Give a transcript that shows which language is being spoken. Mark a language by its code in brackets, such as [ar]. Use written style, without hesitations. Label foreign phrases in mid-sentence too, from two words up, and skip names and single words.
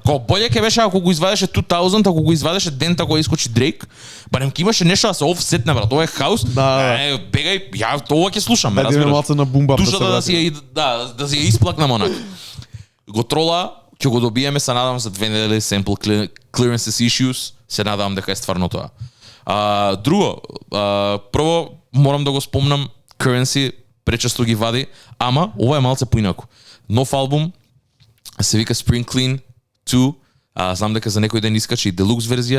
[mk] Као боле ќе беше ако го извадеше 2000, ако го извадеше дента кога искочи Дрейк, барем ќе имаше нешто да се офсетне, брат. Ова е хаус. Да. Бегај, ја тоа ќе слушам, ме Да идеме разбираш? малце на бумба Душата да си ја да си ја исплакнам онак. Го трола, ќе го добиеме, се надам за 2 недели [en] sample clearances issues, [mk] се надам дека е стварно тоа. Друго, прво морам да го спомнам, Currency пречесто ги вади, ама ова е малце поинако. Нов албум се вика Spring Clean 2. Знам дека за некој ден искача и делукс верзија.